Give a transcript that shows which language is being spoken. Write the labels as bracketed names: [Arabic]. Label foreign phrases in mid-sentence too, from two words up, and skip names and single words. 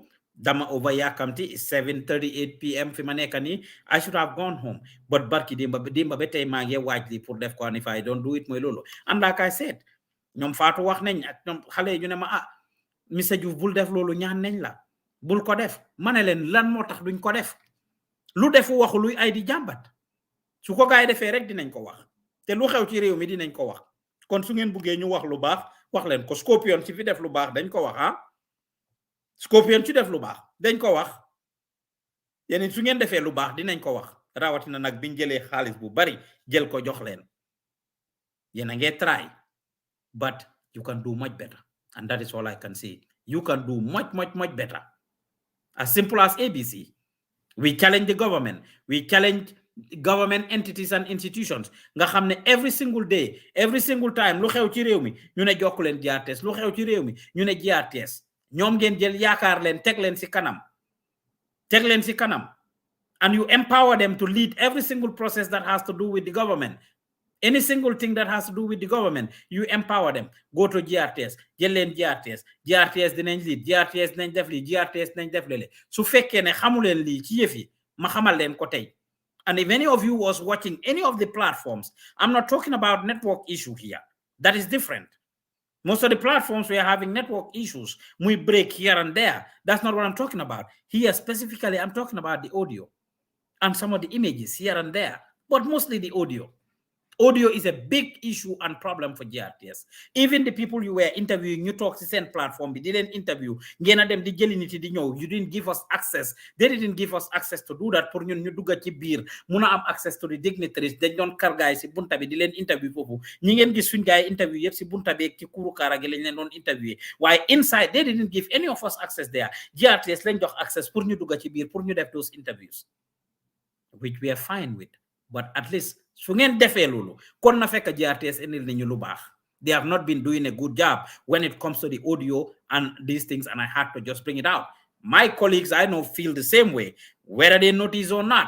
[Wolof] Dama over yakamti [English] is 7:38 p.m. [Wolof] fi ma nekk nii. [English] I should have gone home. But [Wolof] barki dimba ba tey maa ngi waaj li pour def ko, [English] and if I don't do it [Wolof] mooy loolu. [English] And like I said, [Wolof] ñoom Fatou wax nañ ak ñoom xale ñu ne ma Mr. Diouf bul def loolu ñaan nañ la. Bul ko def. Ma ne leen lan moo tax duñ ko def. Lu defu waxu luy ay di jàmbat. Su ko gaay defee rek dinañ ko wax. Te lu xew ci réew mi dinañ ko wax. Kon su ngeen buggee ñu wax lu baax wax leen ko. Scorpion ci fi def lu baax dañ ko wax Scorpion ci def lu baax dañ ko wax. Yeneen su ngeen defee lu baax dinañ ko wax. Rawatina nag biñ jëlee xaalis bu bari jël ko jox leen. Yéen a ngee [English] try, but you can do much better, and that is all I can say. You can do much better. As simple as ABC. We challenge the government. We challenge government entities and institutions. [Wolof] Nga xamne [English] every single day, every single time [Wolof] lu xew ci réew mi ñu ne jokku leen GRTS, lu xew ci réew mi ñu ne GRTS. Ñoom ngeen jël yaakaar leen teg leen ci kanam. Teg leen ci kanam. [English] And you empower them to lead every single process that has to do with the government. Any single thing that has to do with the government, you empower them. Go to [Wolof] GRTS. Jël leen GRTS. GRTS dinañ lead. GRTS dinañ def li. GRTS dinañ def lele. Su fekkee ne xamu leen lii ci yëf yi ma xamal leen ko tey. [English] And if any of you was watching any of the platforms, I'm not talking about network issue here. That is different. Most of the platforms we are having network issues. We break here and there. That's not what I'm talking about. Here specifically, I'm talking about the audio and some of the images here and there, but mostly the audio. Audio is a big issue and problem for GRTS. Even the people you were interviewing, you talk to send platform, they didn't interview. You didn't give us access. They didn't give us access to do that. [Wolof] Pour ñun ñu dugga ci biir mëna am [English] access to the dignitaries. [Wolof] Dañ doon kar gaay ci bunta bi di leen interview fofu. Ñi ngeen gis suñ gaay interview yépp ci bunta bi ak ci kuru kara gi lañ leen doon interview. [English] Why inside they didn't give any of us access there. [Wolof] GRTS lañ jox access pour ñu dugga ci biir pour ñu def [English] those interviews, which we are fine with. But at least [Wolof] su ngeen defee loolu kon na fekk GRTS indil nañu lu baax. [English] They have not been doing a good job when it comes to the audio and these things, and I had to just bring it out. My colleagues, I know, feel the same way, whether they notice or not.